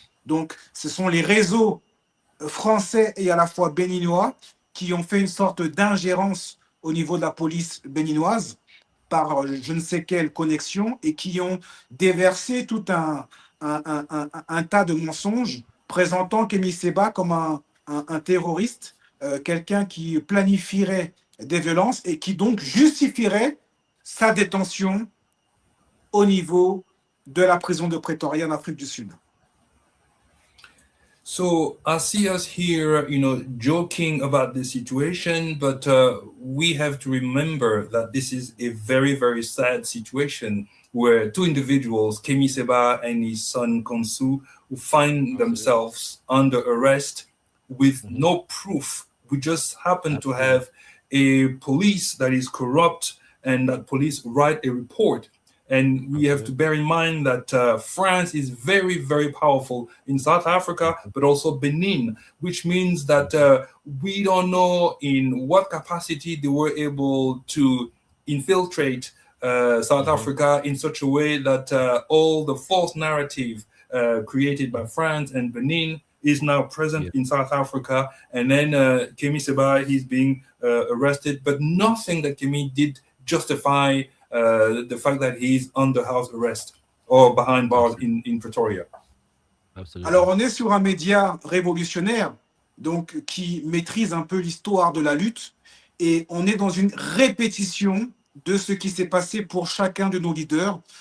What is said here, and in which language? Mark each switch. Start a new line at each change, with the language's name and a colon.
French: Donc, ce sont les réseaux français et à la fois béninois qui ont fait une sorte d'ingérence au niveau de la police béninoise par je ne sais quelle connexion et qui ont déversé tout un tas de mensonges présentant Kemi Seba comme un terroriste, quelqu'un qui planifierait des violences et qui donc justifierait sa détention au niveau de la prison de Pretoria en Afrique du Sud.
English: So I see us here, joking about the situation, but we have to remember that this is a very, very sad situation where 2 individuals, Kemi Seba and his son Khonsou, who find themselves under arrest with no proof. We just happen to have a police that is corrupt, and that police write a report. And we have to bear in mind that France is very, very powerful in South Africa, but also Benin, which means that we don't know in what capacity they were able to infiltrate South Africa in such a way that all the false narrative created by France and Benin is now present in South Africa. And then Kemi Seba, he's being arrested, but nothing that Kemi did justify the fact that he's under house arrest or behind bars in Pretoria.
French: Absolument. Alors on est sur un média révolutionnaire, donc qui maîtrise un peu l'histoire de la lutte, et on est dans une répétition de ce qui s'est passé pour chacun de nos leaders.